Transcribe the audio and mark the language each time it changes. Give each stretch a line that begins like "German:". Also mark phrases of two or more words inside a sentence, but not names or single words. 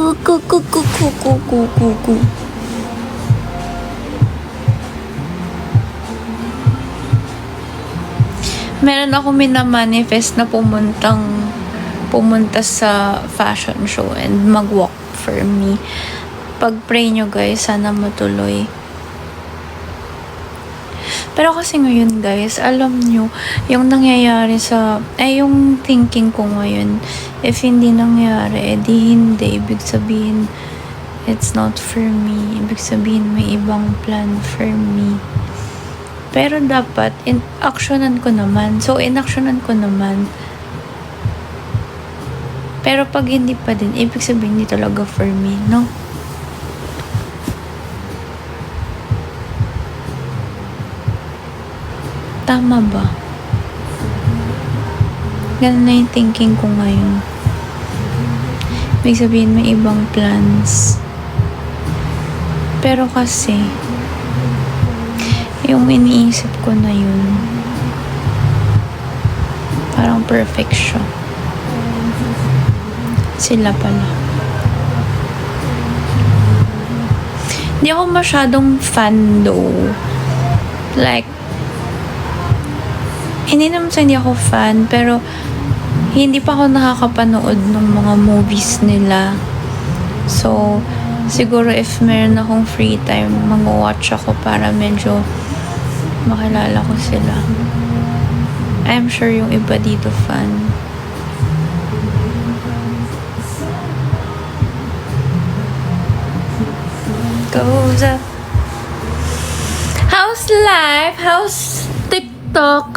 Filipino: Kuku. Meron ako minamanifest na pumunta sa
English: fashion show
Filipino: and mag-walk
English: for me.
Filipino: Pag-pray nyo guys, sana matuloy. Pero kasi ngayon guys, alam nyo, yung nangyayari yung thinking ko ngayon, if hindi nangyari, edi hindi. Ibig sabihin,
English: it's not for me.
Filipino: Ibig sabihin, may ibang
English: plan for me.
Filipino: Pero dapat, in-actionan ko naman. So, in-actionan ko naman. Pero pag hindi pa din, ibig sabihin, hindi talaga
English: for me,
Filipino: no? Tama ba? Ganun na yung thinking ko ngayon. Ibig sabihin, may ibang plans. Pero kasi, yung iniisip ko na yun, parang perfect siya. Sila pala. Hindi ako masyadong fan though. Like, hindi naman sa hindi ako fan, pero hindi pa ako nakakapanood ng mga movies nila. So, siguro if meron akong
English: free time,
Filipino: mag-watch ako para medyo makilala ko sila.
English: I'm sure
Filipino: yung iba dito fan.
English: Goes up. How's life? How's TikTok?